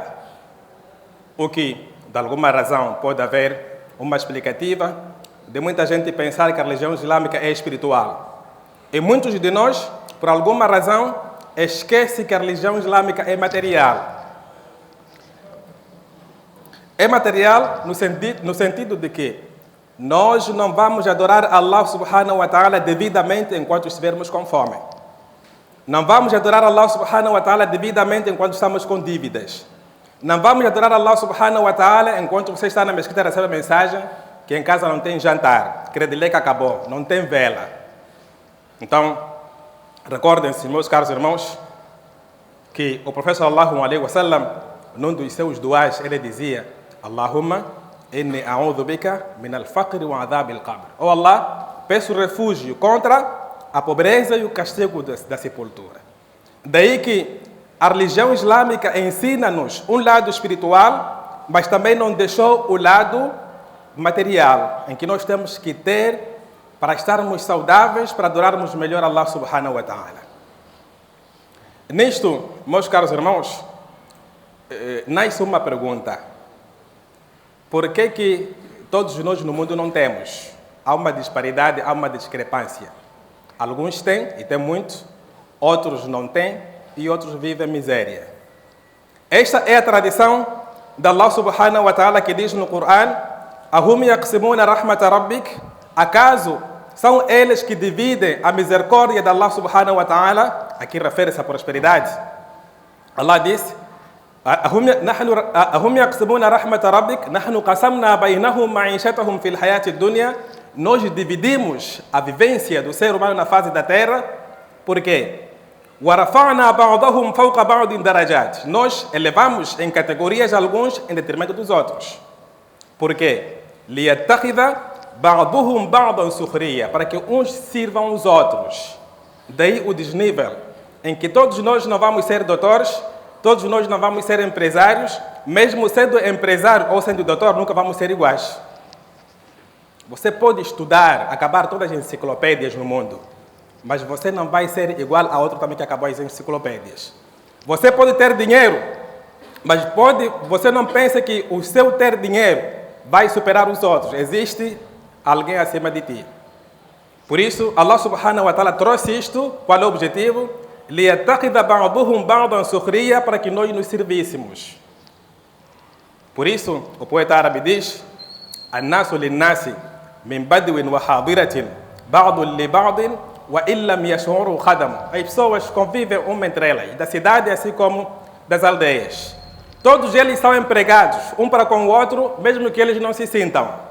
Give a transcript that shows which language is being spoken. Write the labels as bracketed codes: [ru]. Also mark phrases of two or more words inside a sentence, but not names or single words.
[pt] O que, de alguma razão, pode haver uma explicativa de muita gente pensar que a religião islâmica é espiritual. E muitos de nós, por alguma razão, esquecem que a religião islâmica é material. É material no sentido de que nós não vamos adorar Allah [ar] سبحانه وتعالى [pt] devidamente enquanto estivermos com fome. Não vamos adorar Allah [ar] سبحانه وتعالى [pt] devidamente enquanto estamos com dívidas. Não vamos adorar Allah [ar] سبحانه وتعالى [pt] enquanto você está na mesquita e recebe a mensagem que em casa não tem jantar, que que acabou, não tem vela. Então, recordem-se, meus caros irmãos, que o profeta [ar] صلى الله عليه وسلم, [pt] num dos seus duás, ele dizia: [ar] اللهم إني أعوذ بك من الفقر وعذاب القبر. [pt] Oh Allah, peço refúgio contra a pobreza e o castigo da sepultura. Daí que a religião islâmica ensina-nos um lado espiritual, mas também não deixou o lado material, em que nós temos que ter para estarmos saudáveis, para adorarmos melhor Allah [ar] سبحانه وتعالى. [pt] Nisto, meus caros irmãos, nasce uma pergunta. Por que todos nós no mundo não temos? Há uma disparidade, há uma discrepância. Alguns têm, e têm muito, outros não têm, e outros vivem miséria. Esta é a tradição de Allah [ar] سبحانه وتعالى [pt] que diz no Coran: [ar] أهم يقسمون رحمة ربك. [pt] Acaso são eles que dividem a misericórdia de Allah [ar] سبحانه وتعالى? [pt] Aqui refere-se à prosperidade. Allah disse: [ar] أهم يقسمون رحمة ربك نحن قسمنا بينهم معيشتهم في الحياة الدنيا. [pt] Nós dividimos a vivência do ser humano na face da terra. Por quê? [ar] وَرَفَعْنَا بَعْضَهُمْ فَوْقَ بَعْضٍ دَرَجَاتٍ. [pt] Nós elevamos em categorias alguns em detrimento dos outros. Por quê? [ar] لِيَتَّخِذَ بَعْضُهُمْ بَعْضًا سُخْرِيًّا. [pt] Para que uns sirvam aos outros. Daí o desnível, em que todos nós não vamos ser doutores, todos nós não vamos ser empresários, mesmo sendo empresário ou sendo doutor, nunca vamos ser iguais. Você pode estudar, acabar todas as enciclopédias no mundo, mas você não vai ser igual a outro também que acabou as enciclopédias. Você pode ter dinheiro, mas você não pensa que o seu ter dinheiro vai superar os outros. Existe alguém acima de ti. Por isso, [ar] Allah سبحانه وتعالى [pt] trouxe isto. Qual é o objetivo? [ar] لِيَتَّخِذَ بَعْضُهُمْ بَعْضًا سُخْرِيًّا, [pt] para que nós nos servíssemos. Por isso, o poeta árabe diz: [ar] الناس للناس من بدو وحاضرة بعض لبعض وإن لم يشعروا خدم. [pt] As pessoas convivem uma entre elas, da cidade assim como das aldeias. Todos eles são empregados, um para com o outro, mesmo que eles não se sintam.